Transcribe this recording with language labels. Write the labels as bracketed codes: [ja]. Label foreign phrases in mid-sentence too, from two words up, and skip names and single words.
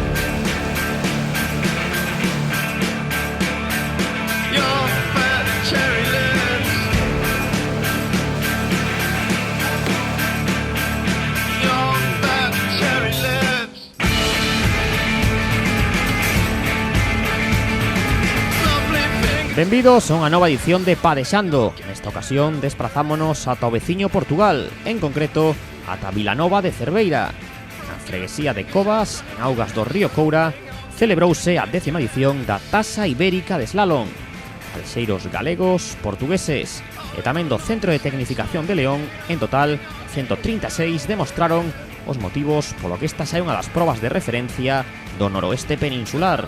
[en] Your fat cherry lips. Your fat cherry lips. Lovely finger. [gl] Benvidos a unha nova edición de Padexando. Nesta ocasión desprazámonos ata o veciño Portugal, en concreto ata Vilanova de Cerveira. Na freguesía de Covas, en augas do río Coura, celebrouse a 10ª edición da Taza Ibérica de Slalom. Alxeiros galegos, portugueses e tamén do Centro de Tecnificación de León, en total 136 demostraron os motivos polo que esta é unha das probas de referencia do noroeste peninsular.